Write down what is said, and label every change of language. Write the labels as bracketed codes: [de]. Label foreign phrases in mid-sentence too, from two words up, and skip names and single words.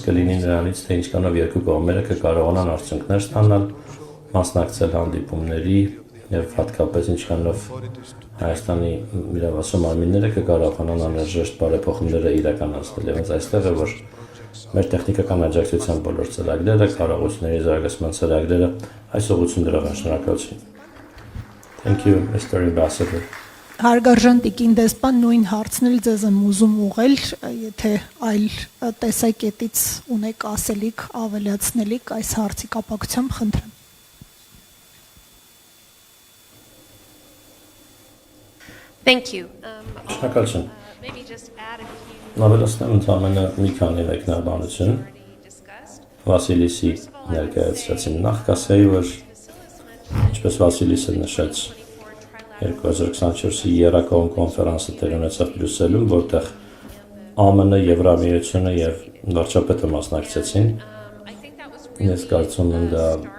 [hy] կլինի նրանից, թե ինչքանով երկու կողմերը կկարողանան արդյունքներ ստանալ, մասնակցել հանդիպումների եւ հատկապես ինչքանով Հայաստանի իրավասու մարմինները կկարողանան անհրաժեշտ բարեփոխումները իրականացնել։ Եվ հենց այստեղ է, որ մեր տեխնիկական աջակցության բոլոր ծրագրերը, կարողությունների զարգացման ծրագրերը այս ուղղություններով են։ Շնորհակալություն։ [en] Thank you, Mr. Ambassador. [hy] Հարգարժան տիկին դեսպան, նույն հարցն էլ ձեզ եմ ուզում ուղղել, եթե այլ տեսակետից ունեք ասելիք, ավելացնելիք այս հարցի կապակցությամբ, խնդրեմ։ [en] Thank you. [hy] Շնորհակալություն։ [en] Maybe just add a few [hy] Նավելացնեմ ընդհանրապես մի քանի մեկնաբանություն։ [en] already discussed. [hy] Վասիլիսի ներկայացրեցին նախ կասեի, որ ինչպես Վասիլիսը նշեց 2024-ի Երակոմ կոնֆերանսը տեղ ունեցավ Բրյուսելում, որտեղ ԱՄՆ, Եվրամիությունը եւ վարչապետը մասնակցեցին։ Ես կարծում եմ դա